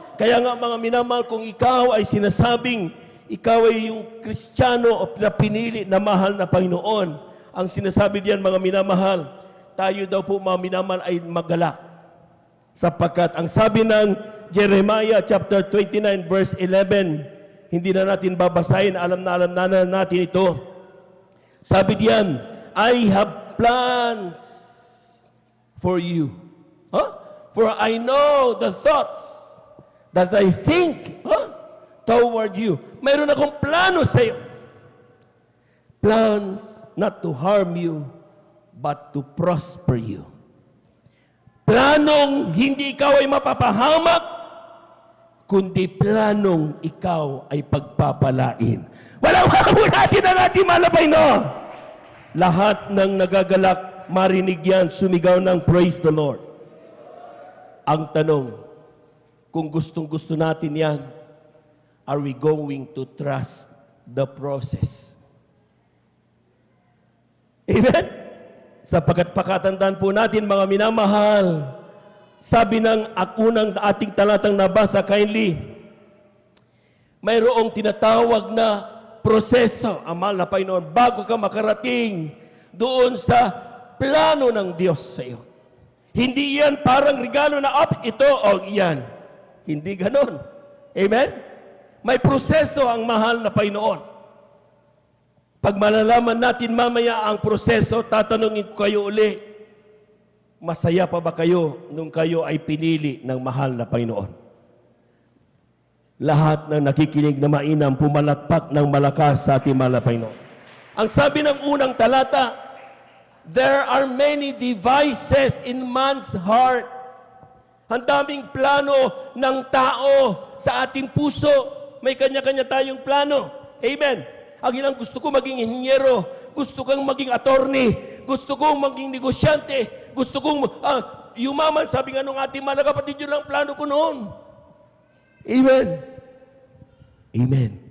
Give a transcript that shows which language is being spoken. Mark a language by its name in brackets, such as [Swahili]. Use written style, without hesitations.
[Filipino] Kaya nga mga minamahal, kung ikaw ay sinasabing ikaw ay yung Kristiyano na pinili na mahal na Panginoon. Ang sinasabi diyan mga minamahal, tayo daw po mga minamahal ay magalak. Sapagkat ang sabi ng Jeremiah chapter 29 verse 11, hindi na natin babasahin, alam na natin ito. Sabi diyan, [English] I have plans for you. For I know the thoughts that I think toward you. [Filipino] Mayroon akong plano sa iyo. [English] Plans not to harm you, but to prosper you. [Filipino] Planong hindi ikaw ay mapapahamak, kundi planong ikaw ay pagpapalain. Walang po natin ang ating malabay, no? Lahat ng nagagalak, marinig yan, sumigaw ng [English] praise the Lord. [Filipino] Ang tanong, kung gustong-gusto natin yan, [English] are we going to trust the process? Amen? [Filipino] Sapagkat pakatandaan po natin mga minamahal, sabi ng unang ating talatang nabasa, kindly, mayroong tinatawag na proseso, ang mahal na Panginoon, bago ka makarating doon sa plano ng Diyos sa iyo. Hindi yan parang regalo na ito o yan. Hindi ganon. Amen? May proseso ang mahal na Panginoon. Pag malalaman natin mamaya ang proseso, tatanungin ko kayo uli, masaya pa ba kayo nung kayo ay pinili ng mahal na Panginoon? Lahat ng nakikinig na mainam, pumalakpak ng malakas sa ating mahal na Panginoon. Ang sabi ng unang talata, [English] there are many devices in man's heart. [Filipino] Ang daming plano ng tao sa ating puso. May kanya-kanya tayong plano. Amen. Ang ilang gusto ko maging inhinyero, gusto kong maging attorney, gusto kong maging negosyante, gusto kong yumaman. Sabi nga nung ating mga kapatid, yun lang plano ko noon. Amen. Amen.